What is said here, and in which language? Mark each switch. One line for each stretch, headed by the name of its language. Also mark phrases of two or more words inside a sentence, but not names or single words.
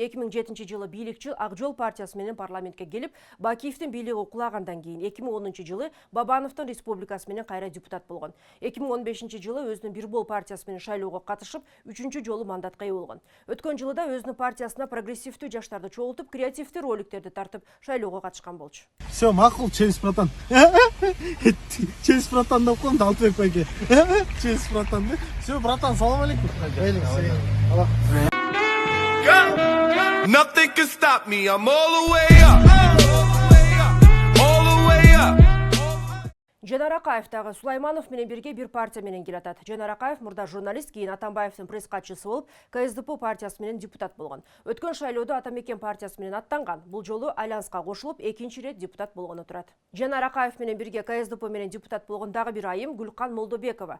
Kyrgyz: 2007 жылы бийликчил Ак жол партиясы менен парламентке келип, Бакиевдин бийлиги укулагандан кийин 2010 жылы Бабановдун республикасы менен кайра депутат болгон. 2015 жылы өзүнүн Бирбол партиясы менен шайлоого катышып, 3-чү жолу мандатка ээ болгон. Өткөн жылы да өзүнүн партиясына прогрессивдүү жаштарды чогултуп, креативдүү роликтерди тартып шайлоого катышкан болчу.
Russian: Все, мақұл, через братан. Через братан
Kazakh: деп қойымды Алтыбек байке.
Russian: Через братан. Все, братан,
Arabic: سلام عليكم.
English: Nothing can stop me. I'm all the way up. All the way up.
Kyrgyz: Жанар Акаевтағы Сулайманов менен бирге бир партия менен келатат. Жанар Акаев мурда журналист, кийин Атамбаевдин пресс-катчысы болуп, КСДП партиясы менен депутат болгон. Өткөн шайлоодо Атамекен партиясы менен аттанган. Бул жолу альянска кошулуп, экинчи рет депутат болгону турат. Жанар Акаев менен бирге КСДП менен депутат болгон дагы бир айым Гүлкан Молдобекова.